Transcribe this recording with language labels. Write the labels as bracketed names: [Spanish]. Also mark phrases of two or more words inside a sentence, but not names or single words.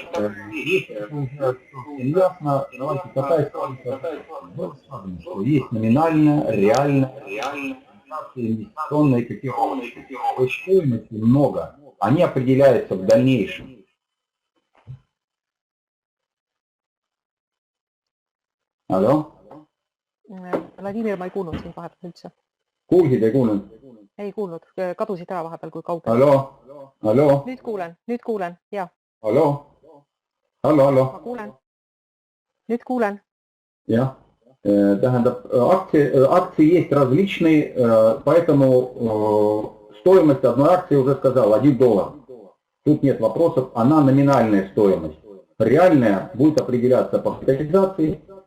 [Russian] Если уже ясно, давайте какая ситуация, что есть номинальная, реальная, инвестиционные котировки. То есть стоимости много. Они определяются в дальнейшем. Алло? [Estonian] Vladimir, ma ei kuulnud sind vahepeal üldse. Kuulsid, ei kuulnud? Ei kuulnud, kadusid ära vahepeal, kui kaugel. Allo? Nüüd kuulen, jah. Allo? Ma kuulen. Nüüd kuulen. Jah. Tähendab, [Russian] акции есть различные, поэтому стоимость одной акции уже сказал, $1. Тут нет вопросов, она номинальная стоимость. Реальная будет определяться по капитализации.